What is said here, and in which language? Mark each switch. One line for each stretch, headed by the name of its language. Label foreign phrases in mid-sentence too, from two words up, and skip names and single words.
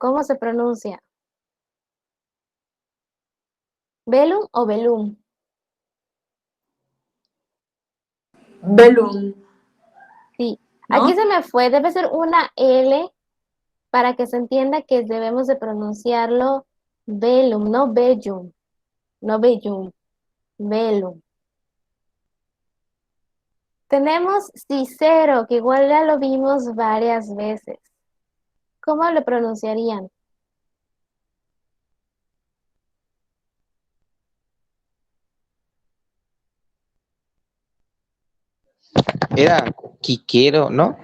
Spanish: ¿Cómo se pronuncia? ¿Velum o velum? Velum. Sí. ¿No? Aquí se me fue. Debe ser una L para que se entienda que debemos de pronunciarlo velum, no bellum. No bellum. Velum. Tenemos Cicero, que igual ya lo vimos varias veces. ¿Cómo lo pronunciarían? Era Quiquero, ¿no?